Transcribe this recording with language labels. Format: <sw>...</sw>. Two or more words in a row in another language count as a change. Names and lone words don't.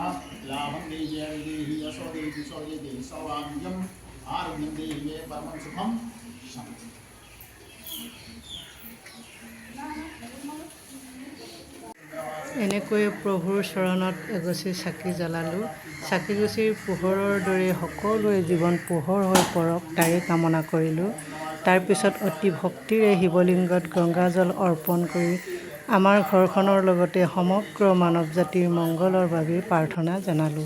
<sa>लाभं देहि देहि यशो देहि सौर्य देहि सौभाग्यम् आरोग्यं देहि मे परमं सुखं।</sa> <as>এনেকৈয়ে প্ৰভুৰ চৰণত এগছি চাকি জ্বলালোঁ। চাকিগছিৰ পোহৰৰ দৰে সকলোৰে জীৱন পোহৰ হৈ পৰক তাৰে কামনা কৰিলোঁ। তাৰপিছত অতি ভক্তিৰে শিৱলিংগত গংগাজল অৰ্পণ কৰি আমাৰ ঘৰখনৰ লগতে সমগ্ৰ মানৱ জাতিৰ মংগলৰ বাবে প্ৰাৰ্থনা জনালোঁ।</as>